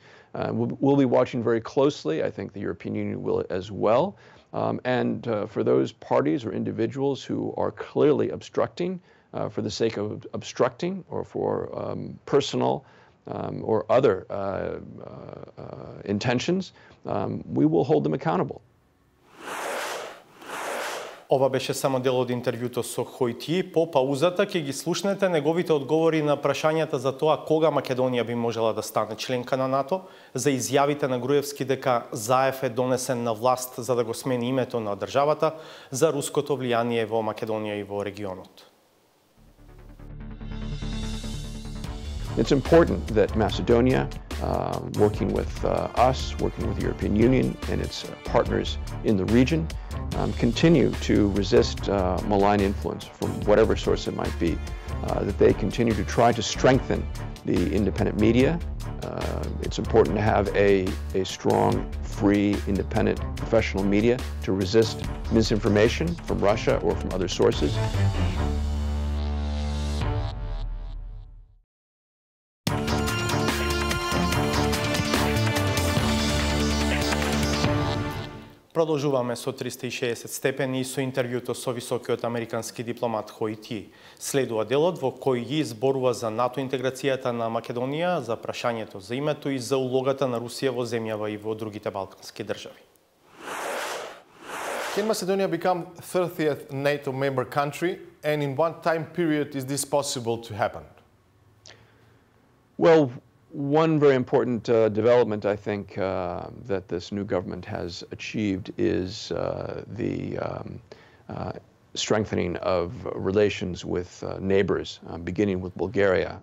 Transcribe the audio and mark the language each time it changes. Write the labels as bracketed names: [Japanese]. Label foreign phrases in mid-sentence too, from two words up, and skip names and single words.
[English] We'll be watching very closely. I think the European Union will as well. And for those parties or individuals who are clearly obstructing for the sake of obstructing or for personal or other intentions, we will hold them accountable. [Macedonian] Ова беше само дел од интервјуто со Хојтиј. По паузата ќе ги слушнете неговите одговори на прашањата за тоа кога Македонија би можела да стане членка на НАТО, за изјавите на Груевски дека Заев е донесен на власт за да го смени името на државата, за руското влијание во Македонија и во регионот. [English] It's important that Macedonia, working with us, working with the European Union and its partners in the region, continue to resist malign influence from whatever source it might be, that they continue to try to strengthen the independent media. It's important to have a strong, free, independent, professional media to resist misinformation from Russia or from other sources. [Macedonian] Продолжуваме со 360 степени и со интервјуто со високиот американски дипломат Хојтиј. Следува делот во кој ги зборува за НАТО интеграцијата на Македонија, за прашањето за името и за улогата на Русија во земјава и во другите балкански држави. [English] Can Macedonia become 30th NATO member country, and in what time period is this possible to happen? Well, one very important development, I think, that this new government has achieved is the strengthening of relations with neighbors, beginning with Bulgaria.